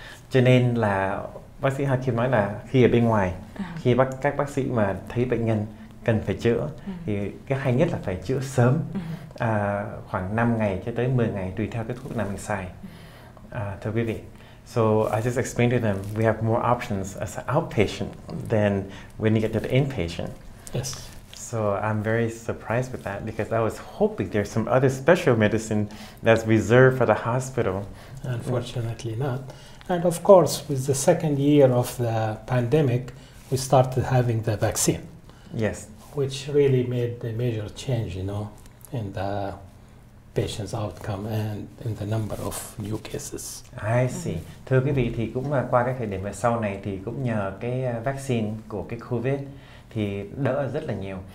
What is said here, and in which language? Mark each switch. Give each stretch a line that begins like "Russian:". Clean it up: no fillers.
Vietnamese: Cho nên là bác sĩ Hakim nói là khi ở bên ngoài, khi các bác sĩ mà thấy bệnh nhân cần phải chữa thì cái hay nhất là phải chữa sớm, khoảng 5 ngày cho tới 10 ngày tùy theo cái thuốc nào mình xài. Thưa quý vị,
English: so I just explained to them we have more options as an outpatient than when you get to the inpatient. Yes. So I'm very surprised with that because I was hoping there's some other special medicine that's reserved for the hospital. Unfortunately not. And of course, with the second year of the pandemic, we started having the vaccine. Yes. Which really made a major change, you know, in the patient's outcome and in the number of new cases. I see.
Vietnamese: Thưa quý vị, thì cũng là qua cái thời điểm về sau này thì cũng nhờ cái vaccine của cái COVID thì đỡ rất là nhiều.